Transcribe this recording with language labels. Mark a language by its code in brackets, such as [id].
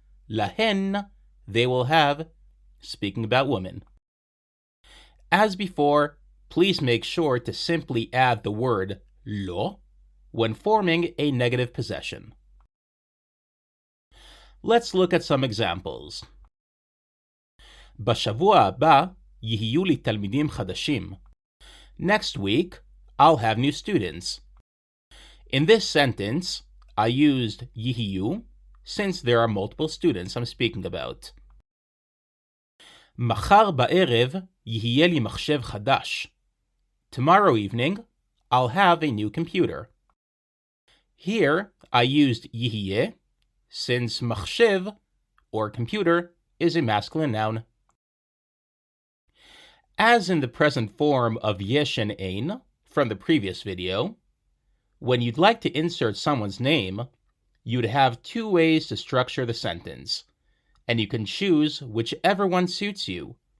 [en] Lahen, they will have, speaking about women. As before, please make sure to simply add the word lo when forming a negative possession. Let's look at some examples. [he] בשבוע הבא יהיו לי תלמידים חדשים. [en] Next week, I'll have new students. In this sentence, I used yihiyu since there are multiple students I'm speaking about. [he] מחר בערב יהיה לי מחשב חדש. [en] Tomorrow evening, I'll have a new computer. Here, I used יהיה since מחשב, or computer, is a masculine noun. As in the present form of Yesh and Eyn from the previous video, when you'd like to insert someone's name, you'd have two ways to structure the sentence, and you can choose whichever one suits you.